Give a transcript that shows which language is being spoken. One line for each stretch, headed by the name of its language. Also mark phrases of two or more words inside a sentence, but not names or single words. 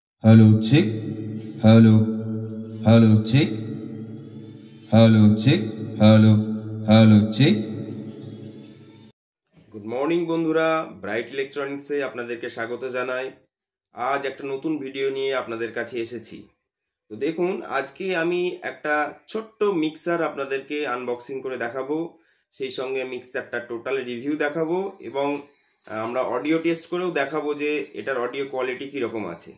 English: Hello check. Hello. Hello check. Hello check. Hello. Hello check. good morning
Bangla: বন্ধুরা, ব্রাইট ইলেকট্রনিক্সে আপনাদেরকে স্বাগত জানাই। আজ একটা নতুন ভিডিও নিয়ে আপনাদের কাছে এসেছি। তো দেখুন, আজকে আমি একটা ছোট্ট মিক্সার আপনাদেরকে আনবক্সিং করে দেখাবো, সেই সঙ্গে মিক্সারটা
English: total review
Bangla: দেখাবো এবং আমরা
English: audio test
Bangla: করেও দেখাবো যে এটার
English: audio quality
Bangla: কীরকম আছে।